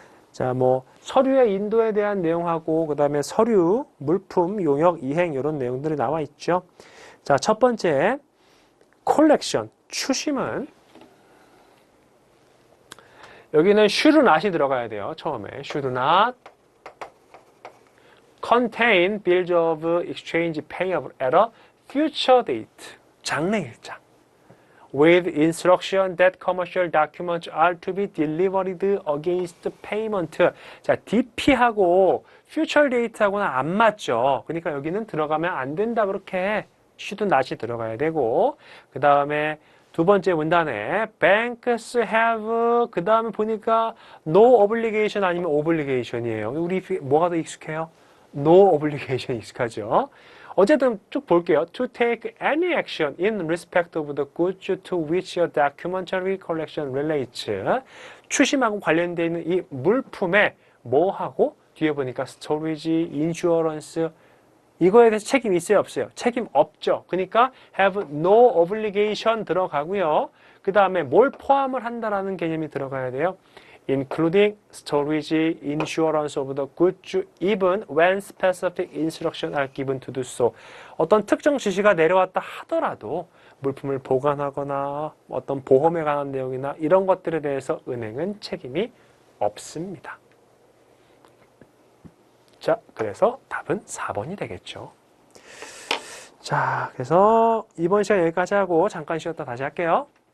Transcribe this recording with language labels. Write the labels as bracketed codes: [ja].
[ko] 자, 뭐 서류의 인도에 대한 내용하고 그 다음에 서류, 물품, 용역, 이행 이런 내용들이 나와 있죠. 자, 첫 번째 콜렉션, 추심은 여기는 should not이 들어가야 돼요. 처음에 [en] should not contain bills of exchange payable at a future date. [ko] 장래일장. [en] With instruction that commercial documents are to be delivered against payment. [ko] 자, DP하고 future date하고는 안 맞죠. 그러니까 여기는 들어가면 안 된다. 그렇게 should not이 들어가야 되고 그 다음에 두 번째 문단에 banks have 그 다음에 보니까 no obligation 아니면 obligation이에요. 우리 뭐가 더 익숙해요? no obligation 익숙하죠. 어쨌든 쭉 볼게요. [en] To take any action in respect of the goods to which a documentary collection relates. [ko] 추심하고 관련되어 있는 이 물품에 뭐하고 뒤에 보니까 storage, insurance 이거에 대해서 책임 있어요, 없어요? 책임 없죠. 그러니까 have no obligation 들어가고요. 그 다음에 뭘 포함을 한다라는 개념이 들어가야 돼요. [en] including storage, insurance of the goods, even when specific instructions are given to do so. [ko] 어떤 특정 지시가 내려왔다 하더라도 물품을 보관하거나 어떤 보험에 관한 내용이나 이런 것들에 대해서 은행은 책임이 없습니다. 자, 그래서 답은 4번이 되겠죠. 자, 그래서 이번 시간 여기까지 하고 잠깐 쉬었다 다시 할게요.